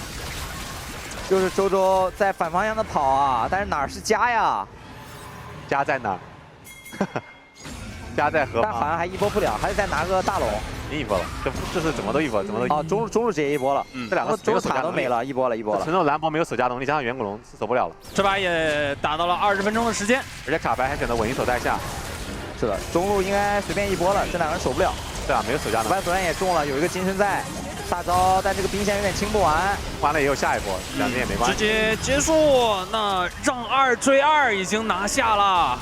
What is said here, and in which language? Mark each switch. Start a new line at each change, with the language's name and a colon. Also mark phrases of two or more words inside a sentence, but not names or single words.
Chinese: 就是周周在反方向的跑啊，但是哪兒是家呀？家在哪？家在何方？但好像還一波不了，還得再拿個大龙。一波了，這是怎麼都一波，怎么都。哦，中路直接一波了。这两个中路塔都没了，一波了。纯肉兰博沒有守家能力，加上遠古龍是守不了了。這把也打到了20 分鐘的時間，而且卡牌還選擇穩一手帶下。是的，中路應該隨便一波了，這兩個人守不了。對啊，沒有守家能力。萬索然也中了，有一個金身在，大招，但這個兵線有點清不完。完了也有下一波，兩邊也沒關係。直接結束，那讓2追2已經拿下了。